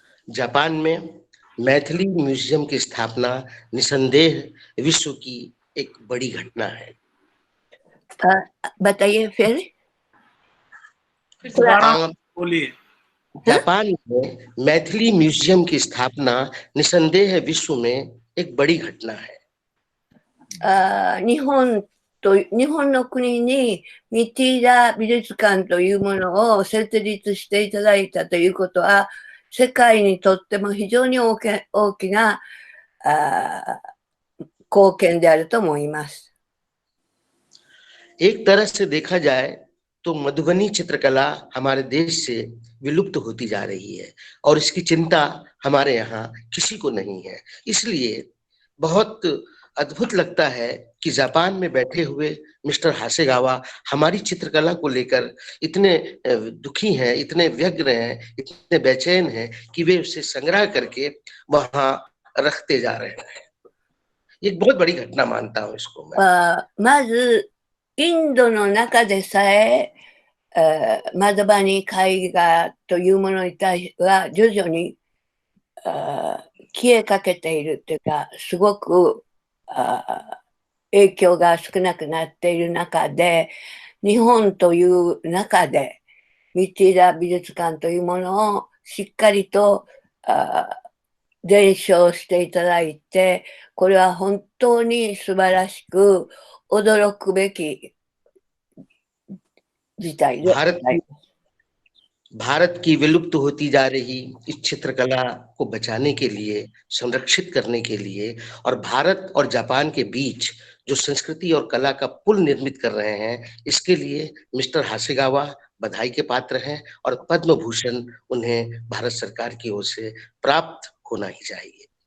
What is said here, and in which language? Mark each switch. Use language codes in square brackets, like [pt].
[hi] Japan में Maithili museum की स्थापना निसंदेह विश्व की एक बड़ी घटना है। बताइए फिर। बोलिए। जापान में मैथिली म्यूजियम की स्थापना निसंदेह विश्व में एक बड़ी घटना है। [ja] 日本の国にミティラ美術館というものを設立していただいたということは、世界にとっても非常に大きな貢献であると思います。 [hi] एक तरह से देखा जाए तो मधुबनी चित्रकला हमारे देश से विलुप्त होती जा रही है और इसकी चिंता हमारे यहाँ किसी को नहीं है। इसलिए बहुत अद्भुत लगता है कि जापान में बैठे हुए मिस्टर हासेगावा हमारी चित्रकला को लेकर इतने दुखी हैं, इतने व्यग्र हैं, इतने बेचैन हैं कि वे उसे संग्रह करके वहां रखते जा रहे हैं। एक बहुत बड़ी घटना मानता हूं इसको मैं। [ja] まずインドの中でさえマドバニ絵画というものに対しては徐々に消えかけているというか、すごく影響が少なくなっている中で、日本という中でミティラ美術館というものをしっかりと伝承していただいて、これは本当に素晴らしく驚くべき事態です。 [hi] भारत की विलुप्त होती जा रही इस चित्रकला को बचाने के लिए, संरक्षित करने के लिए और भारत और जापान के बीच जो संस्कृति और कला का पुल निर्मित कर रहे हैं, इसके लिए मिस्टर हासेगावा बधाई के पात्र हैं और पद्म भूषण उन्हें भारत सरकार की ओर से प्राप्त होना ही चाहिए।